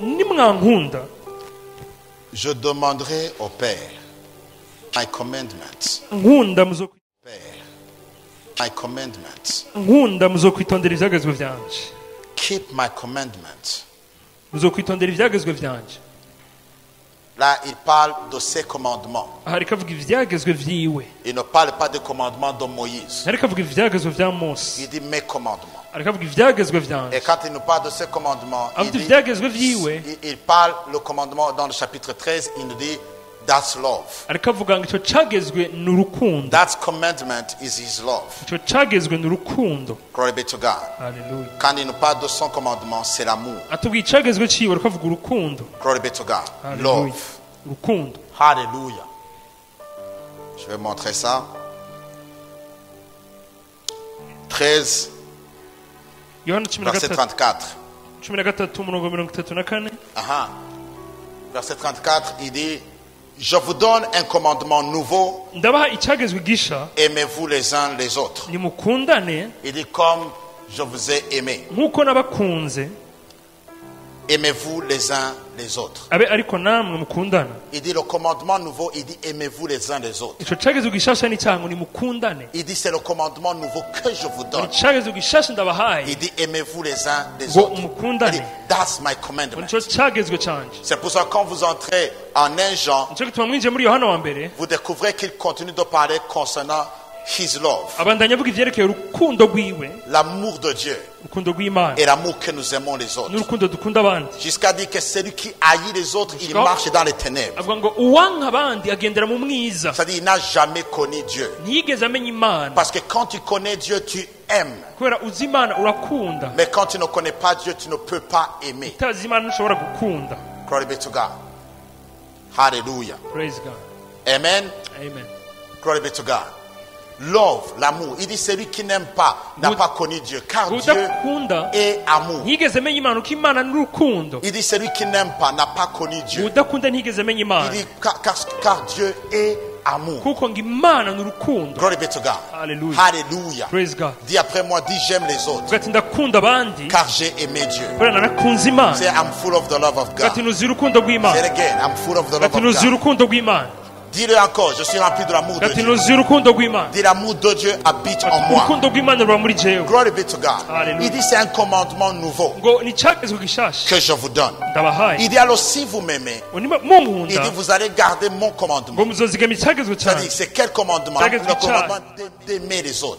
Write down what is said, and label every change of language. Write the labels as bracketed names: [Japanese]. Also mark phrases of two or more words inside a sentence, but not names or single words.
[Rundi] nimwankunda [French] je demanderai au Père [English] my commandments. [Rundi] nkunda muzo [French] Père, [English] my commandments. [Rundi] nkunda muzokwitondera ivyagezwe vyanje [English] Keep my commandments. [Rundi] muzokwitondera ivyagezwe vyanje. [French] Là, il parle de ses commandements. [Rundi] aha ariko avuga ivyagezwe vyiwe, [French] Il ne parle pas des commandements de Moïse. [Rundi] ariko avuga ivyagezwe vya Mose, [French] Il dit mes commandements. [Rundi] ariko avuga ivyagezwe [French] Et [Rundi] vyanje. [French] quand il nous parle de ses commandements, [Rundi] avuga ivyagezwe vyiwe, [French] il parle le commandement dans le chapitre 13, il nous dit [English] that's love. [Rundi] ariko avuga ngo ico cagezwe ni urukundo, [English] That commandment is his love. [Rundi] ico cagezwe ni urukundo. [English] Glory be to God. [Rundi] Haleluya. [French] Quand il nous parle de son commandement, c'est l'amour. [Rundi] atubwiye icagezwe ciwe, ariko avuga urukundo. [English] Glory be to God. [Rundi] Haleluya. [English] Love. [Rundi] urukundo. [French] Hallelujah. Je vais montrer ça. 13, Yohana verset 34. 13:34. [Rundi] Aha. [French] Verset 34, il dit, je vous donne un commandement nouveau, [Rundi] ndabaha icagezwe gisha, [French] aimez-vous les uns les autres. [Rundi] nimukundane [French] Il dit, comme je vous ai aimé, [Rundi] nk'uko nabakunze, [French] aimez-vous les uns les autres. [Rundi] abe ariko namwe mukundana. [French] Il dit, le commandement nouveau, il dit, aimez-vous les uns les autres. [Rundi] ico cagezwe gishasha ni cyango nimukundane. [French] Il dit, c'est le commandement nouveau que je vous donne. [Rundi] icagezwe gishasha ndabahaye [French] Il dit, aimez-vous les uns les [Rundi] ngo [French] autres. Il [Rundi] mukundane. [French] dit, [English] that's my commandment. [Rundi] nico cagezwe canje. [French] C'est pour ça que quand vous entrez en 1 Jean, [Rundi] nico gituma mwinjiye muri Yohana wa mbere, [French] vous découvrez qu'il continue de parler concernant [English] his love, [Rundi] abandanya avuga ivyerekeye urukundo rwiwe, [French] l'amour de Dieu [Rundi] urukundo rw'Imana [French] et l'amour que nous aimons les autres. [Rundi] n'urukundo dukunda abandi. [French] Jusqu'à dire que celui qui haït les autres, il marche dans les ténèbres. [Rundi] avuga ngo uwanka abandi agendera mu mwiza, [French] C'est-à-dire il n'a jamais connu Dieu. [Rundi] ntiyigeze amenya Imana. [French] Parce que quand tu connais Dieu, tu aimes. [Rundi] kubera uzi Imana urakunda, [French] Mais quand tu ne connais pas Dieu, tu ne peux pas aimer. [Rundi] utazi Imana ntushobora gukunda. [English] Glory be to God. Hallelujah. Praise God. Amen. Amen. Glory be to God. Love, [French] l'amour. Il dit celui qui n'aime pas n'a [English] Good. [French] pas connu Dieu. Car Dieu [Rundi] udakunda [French] est amour. [Rundi] ntiyigeze amenya Imana, uko Imana ni urukundo. [French] Il dit celui qui n'aime pas n'a pas connu Dieu. [Rundi] udakunda ntiyigeze amenya [French] Il [Rundi] Imana, [French] dit car Dieu est amour. [Rundi] kuko ngo Imana ni urukundo. [English] Glory be to God. Hallelujah. Hallelujah. Praise God. [French] Dis après moi, dis j'aime les autres. [Rundi] uvuga ati ndakunda abandi [French] Car j'ai aimé Dieu. [Rundi] kubera narakunze Imana. [English] Say I'm full of the love of [Rundi] uvuga ati [English] God. [Rundi] nuzuye urukundo [English] Say it [Rundi] rw'Imana. [English] again. I'm full of the [Rundi] uvuga [English] love [Rundi] ati [English] of [Rundi] nuzuye [English] God. [Rundi] urukundo rw'Imana. [French] Dis-le encore. Je suis rempli de l'amour [Rundi] uvuga [French] de [Rundi] ati [French] Dieu. [Rundi] nuzuye urukundo rw'Imana. [French] Dis l'amour de Dieu habite en moi. [Rundi] urukundo rw'Imana ruba muri jewe. [English] Glory be to God. Hallelujah. [French] Il dit c'est un commandement nouveau [Rundi] ngo ni cagezwe gishasha [French] que je vous donne. [Rundi] ndabahaye. [French] Il dit alors si vous m'aimez, [Rundi] ngo [French] il [Rundi] munkunda [French] dit vous allez garder mon [Rundi] ngo [French] commandement. [Rundi] muzozigama icagezwe [French] C'est-à-dire [Rundi] cyane. [French] c'est quel commandement? [Rundi] Cagezwe [French] Le [Rundi] cyane. [French] commandement d'aimer les autres.